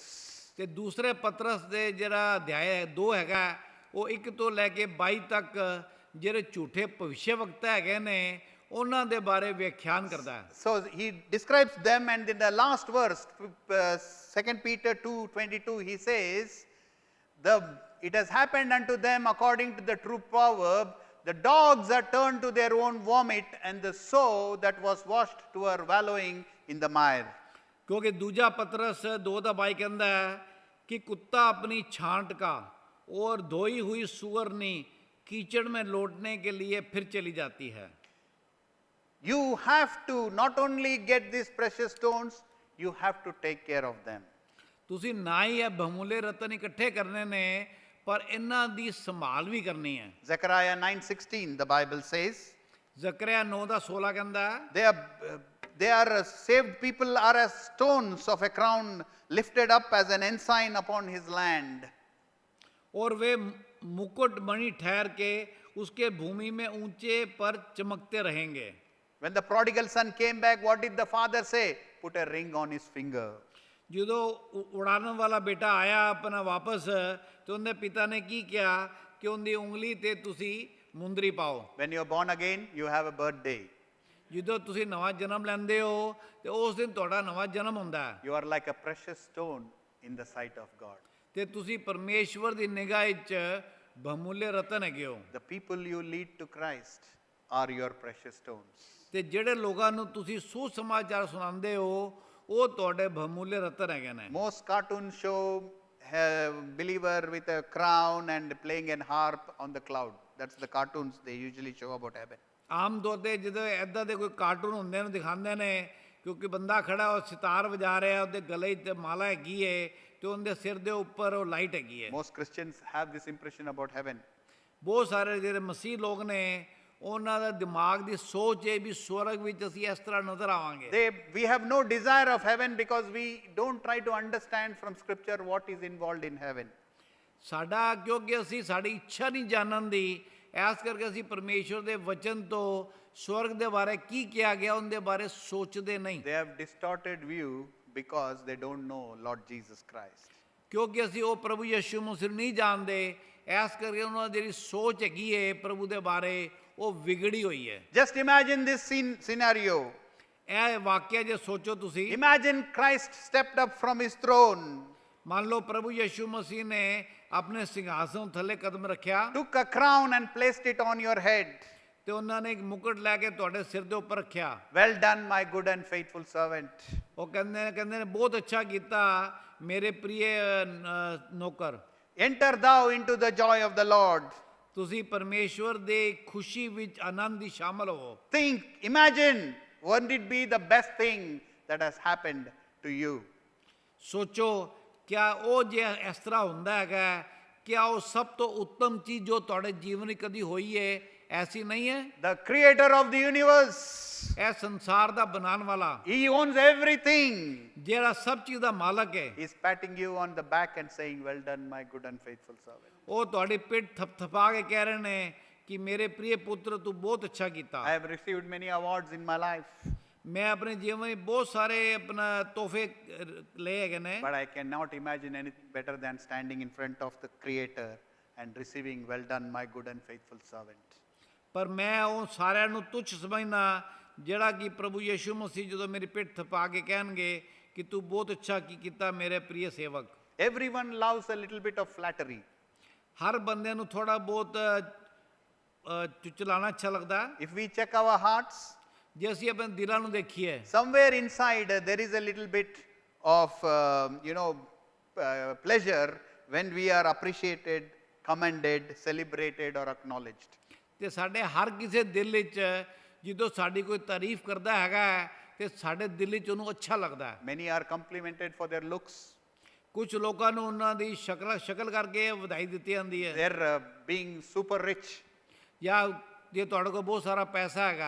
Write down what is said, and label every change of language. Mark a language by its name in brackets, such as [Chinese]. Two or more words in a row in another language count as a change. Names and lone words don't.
[Punjabi] ਤੇ ਦੂਸਰੇ ਪਤਰਸ ਦੇ ਜਿਹੜਾ ਅਧਿਆਇ 2 ਹੈਗਾ ਉਹ 1 ਤੋਂ ਲੈ ਕੇ 22 ਤੱਕ ਜਿਹੜੇ ਝੂਠੇ ਭਵਿੱਖਵਕਤਾ ਹੈਗੇ ਨੇ ਉਹਨਾਂ ਦੇ ਬਾਰੇ ਵਿਆਖਿਆਨ ਕਰਦਾ ਹੈ। [English] So he describes them, and in the last verse, 2 Peter 2:22, he says, it has happened unto them according to the true proverb, the dogs are turned to their own vomit, and the sow that was washed to her wallowing in the mire. [Punjabi] ਕਿਉਂਕਿ ਦੂਜਾ ਪਤਰਸ 2:22 ਕਹਿੰਦਾ ਹੈ [Hindi] कि कुत्ता अपनी छांट का और धोई हुई सुअरनी कीचड़ में लौटने के लिए फिर चली जाती है। [English] You have to not only get these precious stones, you have to take care of them. [Punjabi] ਤੁਸੀਂ ਨਾ ਹੀ ਇਹ ਬਹੁਮੁੱਲੇ ਰਤਨ ਇਕੱਠੇ ਕਰਨੇ ਨੇ ਪਰ ਇਹਨਾਂ ਦੀ ਸੰਭਾਲ ਵੀ ਕਰਨੀ ਹੈ। [English] Zechariah 9:16, the Bible says, [Punjabi] ਜ਼ਕਰਿਆ 9:16 ਕਹਿੰਦਾ [English] they are saved people are as stones of a crown lifted up as an ensign upon his land. [Hindi] और वे मुकुट मणि ठहर के उसके भूमि में ऊंचे पर चमकते रहेंगे। [English] When the prodigal son came back, what did the father say? Put a ring on his finger. [Punjabi] ਜਦੋਂ ਉਡਾਣ ਵਾਲਾ ਬੇਟਾ ਆਇਆ ਆਪਣਾ ਵਾਪਸ ਤੇ ਉਹਦੇ ਪਿਤਾ ਨੇ ਕੀ ਕਿਹਾ ਕਿ ਉਹਦੀ ਉਂਗਲੀ ਤੇ ਤੁਸੀਂ ਮੁੰਦਰੀ ਪਾਓ। [English] When you are born again, you have a birthday. [Punjabi] ਜਦੋਂ ਤੁਸੀਂ ਨਵਾਂ ਜਨਮ ਲੈਂਦੇ ਹੋ ਤੇ ਉਸ ਦਿਨ ਤੁਹਾਡਾ ਨਵਾਂ ਜਨਮ ਹੁੰਦਾ ਹੈ [English] You are like a precious stone in the sight of God. [Punjabi] ਤੇ ਤੁਸੀਂ ਪਰਮੇਸ਼ਵਰ ਦੀ ਨਿਗਾਹ ਵਿੱਚ ਬਹੁਮੁੱਲੇ ਰਤਨ ਹੈਗੇ ਹੋ। [English] The people you lead to Christ are your precious stones. [Punjabi] ਤੇ ਜਿਹੜੇ ਲੋਕਾਂ ਨੂੰ ਤੁਸੀਂ ਸੁਸਮਾਚਾਰ ਸੁਣਾਉਂਦੇ ਹੋ ਉਹ ਤੁਹਾਡੇ ਬਹੁਮੁੱਲੇ ਰਤਨ ਹੈਗੇ ਨੇ। [English] Most cartoons show a believer with a crown and playing an harp on the cloud. That's the cartoons they usually show about heaven. [Punjabi] ਆਮ ਤੌਰ ਤੇ ਜਦੋਂ ਐਦਾਂ ਦੇ ਕੋਈ ਕਾਰਟੂਨ ਹੁੰਦੇ ਨੇ ਦਿਖਾਉਂਦੇ ਨੇ ਕਿਉਂਕਿ ਬੰਦਾ ਖੜਾ ਉਹ ਸਿਤਾਰ ਵਜਾ ਰਿਹਾ ਉਹਦੇ ਗਲੇ 'ਚ ਮਾਲਾ ਹੈਗੀ ਏ ਤੇ ਉਹਦੇ ਸਿਰ ਦੇ ਉੱਪਰ ਉਹ ਲਾਈਟ ਹੈਗੀ ਏ। [English] Most Christians have this impression about heaven. [Punjabi] ਬਹੁਤ ਸਾਰੇ ਜਿਹੜੇ ਮਸੀਹ ਲੋਕ ਨੇ ਉਹਨਾਂ ਦਾ ਦਿਮਾਗ ਦੀ ਸੋਚ ਹੈ ਵੀ ਸਵਰਗ ਵਿੱਚ ਅਸੀਂ ਇਸ ਤਰ੍ਹਾਂ ਨਜ਼ਰ ਆਵਾਂਗੇ। [English] We have no desire of heaven because we don't try to understand from scripture what is involved in heaven. [Punjabi] ਸਾਡਾ ਕਿਉਂਕਿ ਅਸੀਂ ਸਾਡੀ ਇੱਛਾ ਨਹੀਂ ਜਾਣਨ ਦੀ ਇਸ ਕਰਕੇ ਅਸੀਂ ਪਰਮੇਸ਼ਵਰ ਦੇ ਵਚਨ ਤੋਂ ਸਵਰਗ ਦੇ ਬਾਰੇ ਕੀ ਕਿਹਾ ਗਿਆ ਉਹਦੇ ਬਾਰੇ ਸੋਚਦੇ ਨਹੀਂ। [English] They have distorted view because they don't know Lord Jesus Christ. [Punjabi] ਕਿਉਂਕਿ ਅਸੀਂ ਉਹ ਪ੍ਰਭੂ ਯਿਸੂ ਮਸੀਹ ਨੂੰ ਨਹੀਂ ਜਾਣਦੇ ਇਸ ਕਰਕੇ ਉਹਨਾਂ ਦੀ ਜਿਹੜੀ ਸੋਚ ਹੈਗੀ ਹੈ ਪ੍ਰਭੂ ਦੇ ਬਾਰੇ ਉਹ ਵਿਗੜੀ ਹੋਈ ਹੈ। [English] Just imagine this scenario. [Punjabi] ਇਹ ਵਾਕਿਆ ਜੇ ਸੋਚੋ ਤੁਸੀਂ [English] Imagine Christ stepped up from his throne, [Punjabi] ਮੰਨ ਲਓ ਪ੍ਰਭੂ ਯਿਸੂ ਮਸੀਹ ਨੇ ਆਪਣੇ ਸਿੰਘਾਸਨ ਥੱਲੇ ਕਦਮ ਰੱਖਿਆ [English] took a crown and placed it on your head. [Punjabi] ਤੇ ਉਹਨਾਂ ਨੇ ਇੱਕ ਮੁਕਟ ਲੈ ਕੇ ਤੁਹਾਡੇ ਸਿਰ ਦੇ ਉੱਪਰ ਰੱਖਿਆ। [English] Well done, my good and faithful servant. [Punjabi] ਉਹ ਕਹਿੰਦੇ ਨੇ ਬਹੁਤ ਅੱਛਾ ਕੀਤਾ ਮੇਰੇ ਪ੍ਰਿਯ ਨੌਕਰ। [English] Enter thou into the joy of the Lord. [Punjabi] ਤੁਸੀਂ ਪਰਮੇਸ਼ਵਰ ਦੇ ਖੁਸ਼ੀ ਵਿੱਚ ਆਨੰਦ ਦੀ ਸ਼ਾਮਲ ਹੋ। [English] Think, imagine, wouldn't it be the best thing that has happened to you? [Punjabi] ਸੋਚੋ ਕਿਆ ਉਹ ਜੇ ਇਸ ਤਰ੍ਹਾਂ ਹੁੰਦਾ ਹੈਗਾ ਕਿਆ ਉਹ ਸਭ ਤੋਂ ਉੱਤਮ ਚੀਜ਼ ਜੋ ਤੁਹਾਡੇ ਜੀਵਨ ਵਿੱਚ ਕਦੀ ਹੋਈ ਹੈ ਐਸੀ ਨਹੀਂ ਹੈ? [English] The creator of the universe, [Punjabi] ਇਹ ਸੰਸਾਰ ਦਾ ਬਣਾਉਣ ਵਾਲਾ [English] he owns everything. [Punjabi] ਜਿਹੜਾ ਸਭ ਚੀਜ਼ ਦਾ ਮਾਲਕ ਹੈ [English] He's patting you on the back and saying, well done, my good and faithful servant. [Punjabi] ਉਹ ਤੁਹਾਡੀ ਪਿੱਠ ਥਪਥਪਾ ਕੇ ਕਹਿ ਰਹੇ ਨੇ ਕਿ ਮੇਰੇ ਪ੍ਰਿਯ ਪੁੱਤਰ ਤੂੰ ਬਹੁਤ ਅੱਛਾ ਕੀਤਾ। [English] I have received many awards in my life, [Punjabi] ਮੈਂ ਆਪਣੇ ਜੀਵਨ ਵਿੱਚ ਬਹੁਤ ਸਾਰੇ ਆਪਣਾ ਤੋਹਫੇ ਲਏ ਹੈਗੇ ਨੇ [English] but I cannot imagine anything better than standing in front of the creator and receiving, well done, my good and faithful servant. [Punjabi] ਪਰ ਮੈਂ ਉਹ ਸਾਰਿਆਂ ਨੂੰ ਤੁੱਛ ਸਮਝਣਾ ਜਿਹੜਾ ਕਿ ਪ੍ਰਭੂ ਯਿਸੂ ਮਸੀਹ ਜਦੋਂ ਮੇਰੀ ਪਿੱਠ ਥਪਾ ਕੇ ਕਹਿਣਗੇ ਕਿ ਤੂੰ ਬਹੁਤ ਅੱਛਾ ਕੀ ਕੀਤਾ ਮੇਰੇ ਪ੍ਰਿਯ ਸੇਵਕ। [English] Everyone loves a little bit of flattery. [Punjabi] ਹਰ ਬੰਦੇ ਨੂੰ ਥੋੜਾ ਬਹੁਤ ਚੁਚਲਾਣਾ ਅੱਛਾ ਲੱਗਦਾ। [English] If we check our hearts, [Punjabi] ਜੇ ਅਸੀਂ ਆਪਣੇ ਦਿਲਾਂ ਨੂੰ ਦੇਖੀਏ [English] somewhere inside there is a little bit of pleasure when we are appreciated, commended, celebrated or acknowledged. [Punjabi] ਤੇ ਸਾਡੇ ਹਰ ਕਿਸੇ ਦਿਲ ਵਿੱਚ ਜਦੋਂ ਸਾਡੀ ਕੋਈ ਤਾਰੀਫ ਕਰਦਾ ਹੈਗਾ ਤੇ ਸਾਡੇ ਦਿਲ ਵਿੱਚ ਉਹਨੂੰ ਅੱਛਾ ਲੱਗਦਾ ਹੈ। [English] Many are complimented for their looks. [Punjabi] ਕੁਝ ਲੋਕਾਂ ਨੂੰ ਉਹਨਾਂ ਦੀ ਸ਼ਕਲ ਕਰਕੇ ਵਧਾਈ ਦਿੱਤੀ ਜਾਂਦੀ ਹੈ [English] They're being super rich. [Punjabi] ਜਾਂ ਜੇ ਤੁਹਾਡੇ ਕੋਲ ਬਹੁਤ ਸਾਰਾ ਪੈਸਾ ਹੈਗਾ